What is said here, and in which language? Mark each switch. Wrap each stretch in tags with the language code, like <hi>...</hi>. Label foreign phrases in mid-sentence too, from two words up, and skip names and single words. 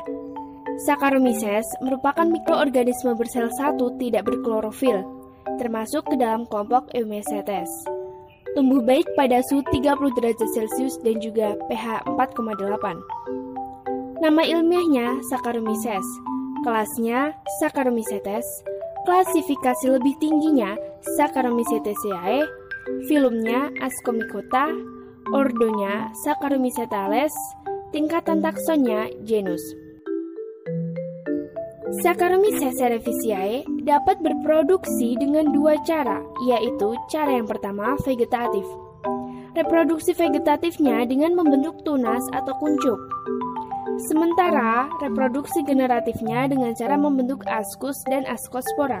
<id>Saccharomyces merupakan mikroorganisme bersel satu tidak berklorofil, termasuk ke dalam kelompok Eumycetes. Tumbuh baik pada suhu 30 derajat Celcius dan juga pH 4,8. Nama ilmiahnya Saccharomyces, kelasnya Saccharomycetes, klasifikasi lebih tingginya Saccharomycetaceae, filumnya Ascomycota, ordonya Saccharomycetales, tingkatan taksonnya genus. Saccharomyces cerevisiae dapat berproduksi dengan dua cara, yaitu cara yang pertama vegetatif. Reproduksi vegetatifnya dengan membentuk tunas atau kuncup. Sementara reproduksi generatifnya dengan cara membentuk askus dan askospora.</id>